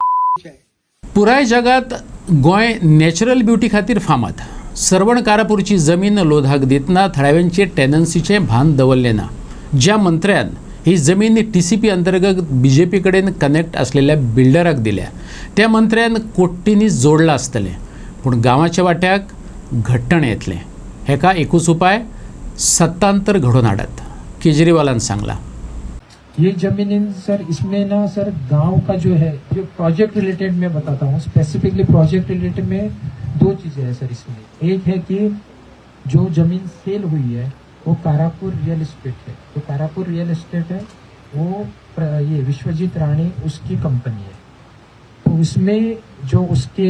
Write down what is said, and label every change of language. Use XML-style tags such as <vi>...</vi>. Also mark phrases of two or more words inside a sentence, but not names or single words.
<kok>पुराय जगात गोंय</kok> <en>natural beauty</en> <kok>खातीर फामाद सरवण कारापूरची जमीन लोधाक दितना थळाव्यांचे टेनन्सीचे भान दवरले ना ज्या मंत्र्यान ही जमीन TCP अंतर्गत BJP कडेन कनेक्ट असलेल्या बिल्डराक दिल्या त्या मंत्र्यान कोट्टींनी जोडला आसतलें पूण गांवाच्या वाट्याक घट्टण येतलें हेका एकूच उपाय सत्तांतर घडोवन हाडत केजरीवालान सांगला</kok> <hi>ये जमीन सर इसमें ना सर गांव का जो है जो</hi> <en>project related</en> <hi>मैं बताता हूँ</hi> <en>specifically project related</en> <hi>में 2 चीज़ें हैं सर इसमें एक है कि जो जमीन सेल हुई है वो कारापुर रियल एस्टेट है तो कारापुर रियल एस्टेट है वो ये विश्वजीत राणे उसकी कंपनी है तो उसमें जो उसके</hi>